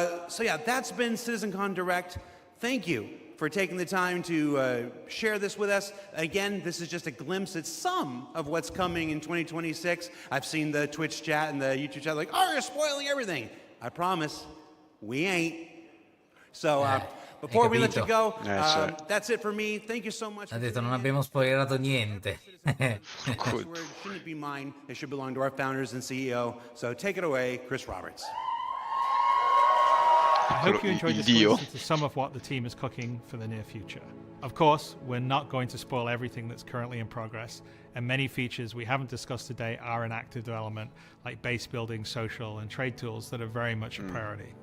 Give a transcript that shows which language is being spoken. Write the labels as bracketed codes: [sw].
[en] So yeah, that's been CitizenCon Direct. Thank you for taking the time to share this with us. Again, this is just a glimpse at some of what's coming in 2026. I've seen the Twitch chat and the YouTube chat like, oh, you're spoiling everything. I promise, we ain't. So before we let you go, that's it for me. Thank you so much. [it] Ha detto non abbiamo spoilerato niente. [en] Shouldn't be mine. It should belong to our founders and CEO. So take it away, Chris Roberts. I hope you enjoyed this glimpse into some of what the team is cooking for the near future. Of course, we're not going to spoil everything that's currently in progress, and many features we haven't discussed today are in active development, like base building, social, and trade tools that are very much a priority.